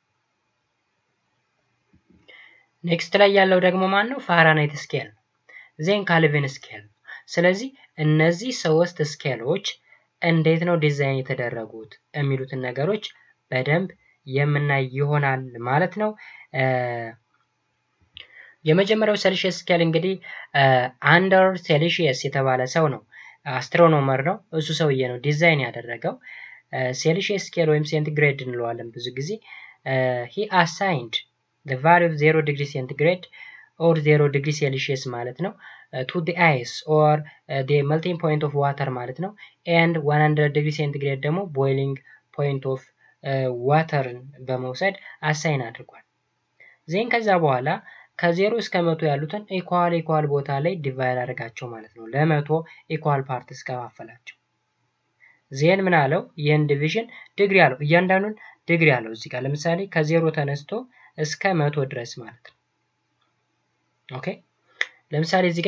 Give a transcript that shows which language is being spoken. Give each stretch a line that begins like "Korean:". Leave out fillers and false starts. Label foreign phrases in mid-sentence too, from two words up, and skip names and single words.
Amharic: ኔክስት ላይ ያለው ደግሞ ማን ነው
English: Fahrenheit scale then Kelvin scale
Amharic: ስለዚህ እነዚህ ሶስት ስኬሎች እንዴት ነው ዲዛይን የተደረጉት የሚሉትን ነገሮች በደንብ የምናይ ይሆናል ማለት ነው የመጀመሪያው
English: Celsius scale
Amharic: እንግዲህ አንደር ሴልሺየስ የተባለ ሰው ነው አስትሮኖመር ነው እሱ ሰውዬ ነው ዲዛይን ያደረገው
English: Celsius scale
Amharic: ወይም ሴንቲግሬድ እንለዋለን ብዙ ጊዜ
English: he assigned the value of 0 degree centigrade or 0 degree Celsius
Amharic: ማለት ነው
English: to the ice or the melting point of water
Amharic: ማለት ነው
English: and 100 degree centigrade
Amharic: ደግሞ
English: boiling point of water
Amharic: በመውሰድ አሳይን አድርጓል ዜን ከዛ በኋላ ከ0 እስከ 100 ያሉትን ኢኳል ቦታ ላይ ዲቫይድ አድርጋቸው ማለት ነው። ለ100
English: equal parts
Amharic: ከፋፈላቸው። ዜን ምን አለው? ይህን
English: division degree
Amharic: አለው። እያንዳንዱን ዲግሪ አለው እዚህ ጋር ለምሳሌ ከ0 ተነስቶ እስከ 100 ድረስ ማለት ነው። ኦኬ ለምሳሌ እዚህ